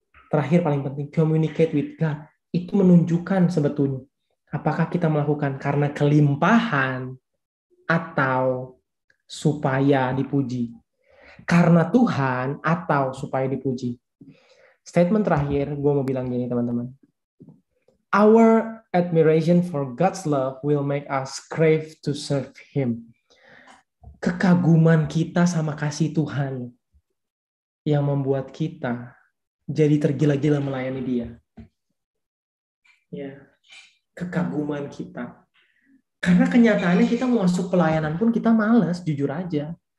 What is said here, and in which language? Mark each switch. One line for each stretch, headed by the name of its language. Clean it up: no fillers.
Indonesian: Terakhir paling penting,
English: communicate with God.
Indonesian: Itu menunjukkan sebetulnya apakah kita melakukan karena kelimpahan atau supaya dipuji. Karena Tuhan atau supaya dipuji. Statement terakhir, gue mau bilang gini teman-teman.
English: Our admiration for God's love will make us crave to serve Him.
Indonesian: kekaguman kita sama kasih Tuhan yang membuat kita jadi tergila-gila melayani Dia. Ya, kekaguman kita. Karena kenyataannya kita mau masuk pelayanan pun kita malas, jujur aja.